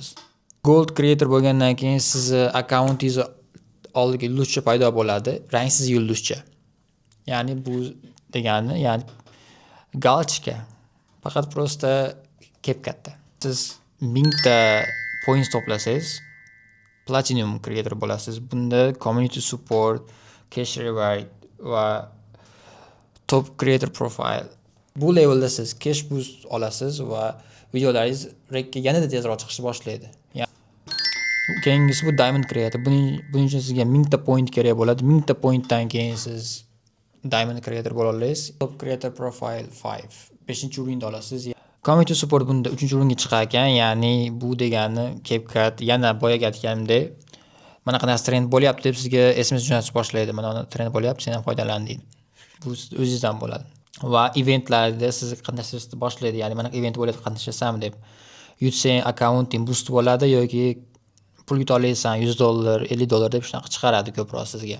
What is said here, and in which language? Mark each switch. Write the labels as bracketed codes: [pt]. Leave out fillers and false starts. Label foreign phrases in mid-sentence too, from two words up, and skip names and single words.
[en] Gold creator [uz] bo'lgandan keyin sizni akkauntingiz oldiga yulduzcha paydo bo'ladi, rangsiz yulduzcha. Ya'ni bu degani, ya'ni galchka. Faqat prosta CapCut'da. Siz 1000 ta points to'plasangiz, [en] platinum creator [uz] bo'lasiz. [en] Bunda community support, cash reward va top creator profile. [uz] Bu levelda siz [en] cash boost [uz] olasiz va videolaringiz rekka yanada tezroq chiqishni boshlaydi. Keyingisi bu [en] diamond creator. [uz] Buning uchun sizga 1000 ta point kerak bo'ladi. 1000 ta pointdan keyin siz [en] diamond creator [uz] bo'la olasiz. [en] Top creator profile 5. [uz] 5-o'rinda olasiz. [en] Community support [uz] bunda 3-o'ringa chiqar ekan, ya'ni bu degani CapCut yana boyaga aytganimdek, mana qanaqa trend bo'lyapti deb sizga SMS jo'natib boshlaydi. Mana trend bo'lyapti, sen ham foydalan deydi. Bu o'zingizdan bo'ladi. Va eventlarda siz qatnashishni boshlaydi. Ya'ni mana event bo'lyapti, qatnashsam deb yutsang akkaunting boost bo'ladi yoki pul yuta olasan $100, $50 deb shunaqa chiqaradi ko'proq sizga.